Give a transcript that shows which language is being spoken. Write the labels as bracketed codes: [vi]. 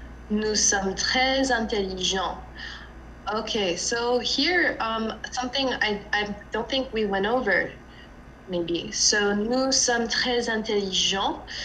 [fr] Nous sommes très intelligents. [en] Okay, so here, something I don't think we went over, maybe. So, [fr] nous sommes très intelligents.